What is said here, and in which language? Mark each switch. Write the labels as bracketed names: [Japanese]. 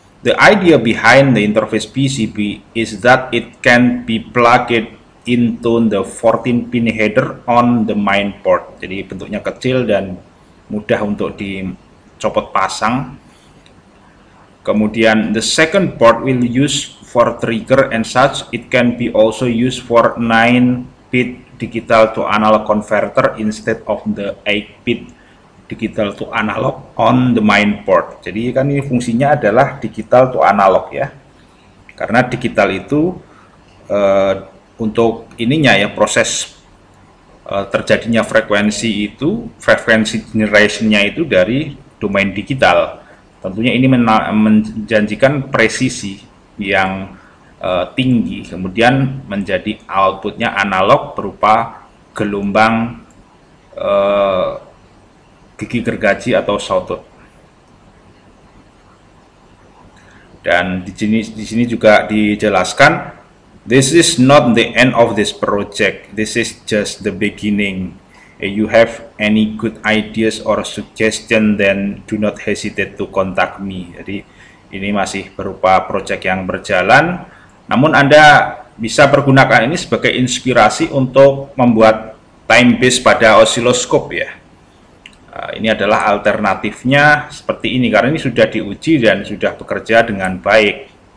[English] The idea behind the interface PCB is that it can be plugged into the 14-pin header on the main port. [Indonesian] Jadi bentuknya kecil dan mudah untuk dicopot pasang. Kemudian [English] the second port will use for trigger and such. It can be also used for 9-bit digital to analog converter instead of the 8-bit digital to analog on the main port. [Indonesian] Jadi kan ini fungsinya adalah digital to analog ya. Karena digital itu untuk ininya ya, proses terjadinya frekuensi generationnya itu dari domain digital. Tentunya ini menjanjikan presisi yang tinggi, kemudian menjadi outputnya analog berupa gelombang gigi gergaji atau sawtooth. Dan di sini juga dijelaskan, [English] this is not the end of this project, this is just the beginning. If you have any good ideas or suggestion, then do not hesitate to contact me. [Indonesian] Jadi ini masih berupa project yang berjalan, namun Anda bisa pergunakan ini sebagai inspirasi untuk membuat time base pada osiloskop ya. Ini adalah alternatifnya seperti ini, karena ini sudah diuji dan sudah bekerja dengan baik.